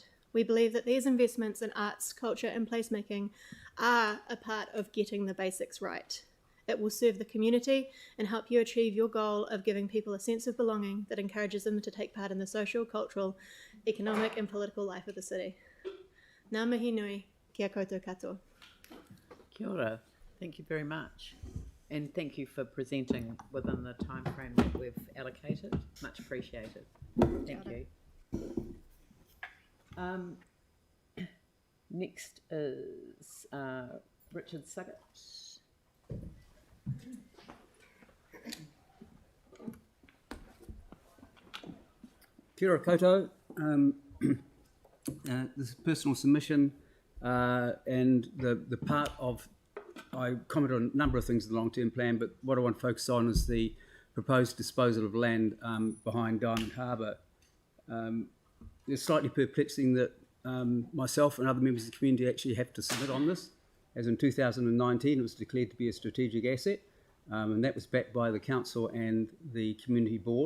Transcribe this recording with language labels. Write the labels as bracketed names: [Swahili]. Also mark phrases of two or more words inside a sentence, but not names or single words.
[English] We believe that these investments in arts, culture, and placemaking are a part of getting the basics right. It will serve the community and help you achieve your goal of giving people a sense of belonging that encourages them to take part in the social, cultural, economic, and political life of the city. [Māori] Ngā mihi nui, kia koutou katoa. Kia ora. [English] Thank you very much. And thank you for presenting within the time frame that we've allocated. Much appreciated. Thank you. Next is Richard Suggett. [Māori] Kia ora koutou. [English] This is personal submission, and the part of, I commented on a number of things in the long-term plan, but what I want to focus on is the proposed disposal of land behind Diamond Harbour. It's slightly perplexing that myself and other members of the community actually have to submit on this, as in 2019 it was declared to be a strategic asset, and that was backed by the council and the community board.